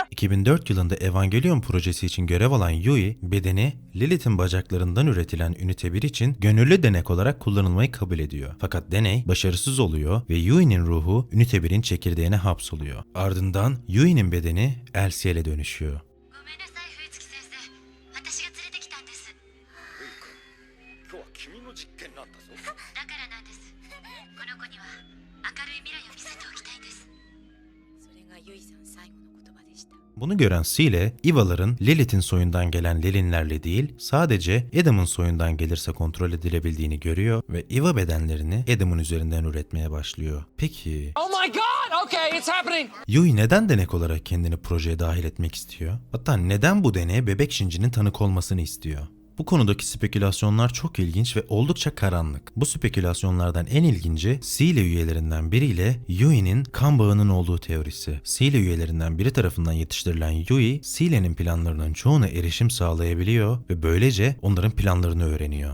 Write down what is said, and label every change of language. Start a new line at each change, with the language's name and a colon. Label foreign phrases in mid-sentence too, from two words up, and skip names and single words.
Turkish: 2004 yılında Evangelion projesi için görev alan Yui, bedeni Lilith'in bacaklarından üretilen ünite 1 için gönüllü denek olarak kullanılmayı kabul ediyor. Fakat deney başarısız oluyor ve Yui'nin ruhu ünite 1'in çekirdeğine hapsoluyor. Ardından Yui'nin bedeni Elsiel'e dönüşüyor.
Japanese: 今日は君の実験なんだぞ。だからなんです。この子には明るい未来を見せておきたいです。それがユイさん最後の言葉でした。
Turkish: Bunu gören Seele, Eva'ların Lilith'in soyundan gelen Lelinlerle değil, sadece Adam'ın soyundan gelirse kontrol edilebildiğini görüyor ve Eva bedenlerini Adam'ın üzerinden üretmeye başlıyor. Peki,
English: Oh my god! Okay, it's happening!
Turkish: Yui neden denek olarak kendini projeye dahil etmek istiyor? Hatta neden bu deneye bebek Shinji'nin tanık olmasını istiyor? Bu konudaki spekülasyonlar çok ilginç ve oldukça karanlık. Bu spekülasyonlardan en ilginci Seele üyelerinden biriyle Yui'nin kan bağının olduğu teorisi. Seele üyelerinden biri tarafından yetiştirilen Yui, Seele'nin planlarının çoğuna erişim sağlayabiliyor ve böylece onların planlarını öğreniyor.